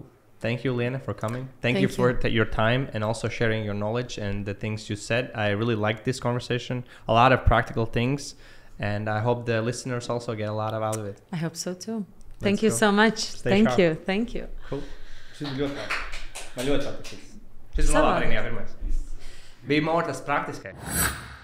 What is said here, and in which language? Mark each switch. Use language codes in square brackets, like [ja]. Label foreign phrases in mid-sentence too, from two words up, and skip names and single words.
[en] Thank you, Liene, for coming. Thank you for your time and also sharing your knowledge and the things you said. I really liked this conversation. A lot of practical things. And I hope the listeners also get a lot out of it. I hope so too. Thank you so much. Thank you. Cool. [lv] Šis bija ļoti patīkams. Šis ir labāk arī neapirmais. Bija more tas praktiskais.